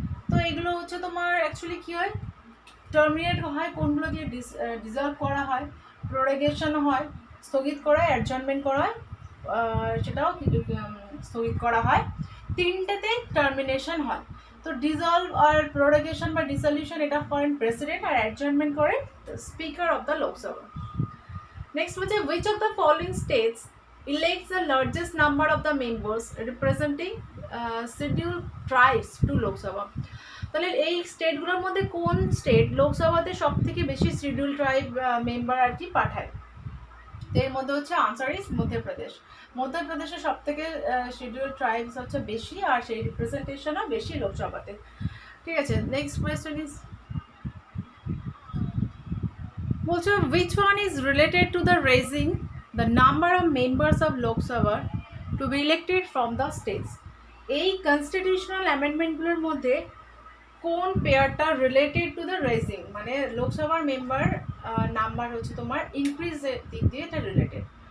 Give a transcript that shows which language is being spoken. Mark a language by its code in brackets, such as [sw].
[bn] তো এগুলো হচ্ছে তোমার অ্যাকচুয়ালি কি হয়, টার্মিনেট হয় কোনগুলো দিয়ে ডিসলভ করা হয়, প্রোরোগেশন হয় স্থগিত করা হয়, অ্যাডজার্নমেন্ট করা হয় সেটাও স্থগিত করা হয়, তিনটেতে টার্মিনেশন হয়। তো ডিসলভ আর প্রোরোগেশন বা ডিসলিউশন এটা করেন প্রেসিডেন্ট, আর অ্যাডজার্নমেন্ট করেন speaker of the Lok Sabha. [en] next [bn] হচ্ছে [en] which of the following states elects the largest number of the members representing scheduled tribes to Lok Sabha? [bn] তাহলে এই স্টেটগুলোর মধ্যে কোন স্টেট লোকসভাতে সব থেকে বেশি শিডিউল ট্রাইব মেম্বার আর কি পাঠায়? এর মধ্যে হচ্ছে আনসার ইজ মধ্যপ্রদেশে সব থেকে শিডিউল ট্রাইবস হচ্ছে বেশি, আর সেই রিপ্রেজেন্টেশনও বেশি লোকসভাতে, ঠিক আছে। [en] next question is [bn] বলছো [en] which one is related to the raising the number of members of Lok Sabha to be elected from the states? [bn] এই কনস্টিটিউশনাল অ্যামেন্ডমেন্টগুলোর মধ্যে কোন পেয়ারটা রিলেটেড টু দ্য রেজিং, মানে লোকসভার মেম্বার নাম্বার হচ্ছে তোমার ইনক্রিজের দিক দিয়ে এটা রিলেটেড?